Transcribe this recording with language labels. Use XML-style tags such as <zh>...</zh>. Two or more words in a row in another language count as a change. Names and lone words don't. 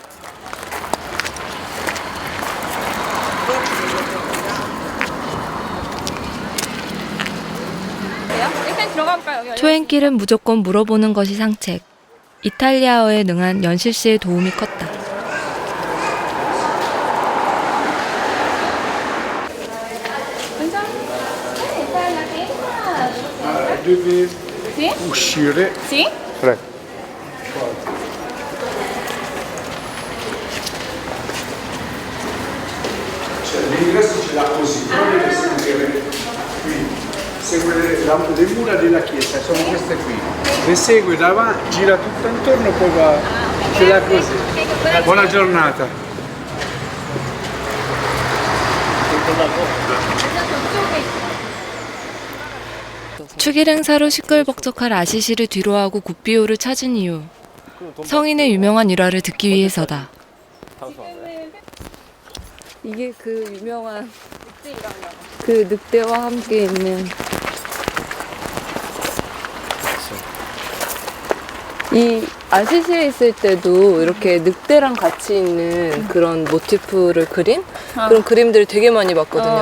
<ko>일단 들어가 볼까요? 초행길은 무조건 물어보는 것이 상책. 이탈리아어에 능한 연실 씨의 도움이 컸다.</ko> <it>Deve uscire. Sì? Prego. L'ingresso ce l'ha così, però deve seguire qui. Segue le mura della chiesa, sono queste qui. Le segue davanti, gira tutto intorno, poi va. Ce l'ha così. Buona giornata.</it> <ko>축일 행사로 시끌벅적할 아시시를 뒤로하고 굿비오를 찾은 이유. 성인의 유명한 일화를 듣기 위해서다. 이게 그 유명한 그 늑대와 함께 있는 이 아시시에 있을 때도 이렇게 늑대랑 같이 있는 그런 모티프를 그린 그런 그림들을 되게 많이 봤거든요.</ko>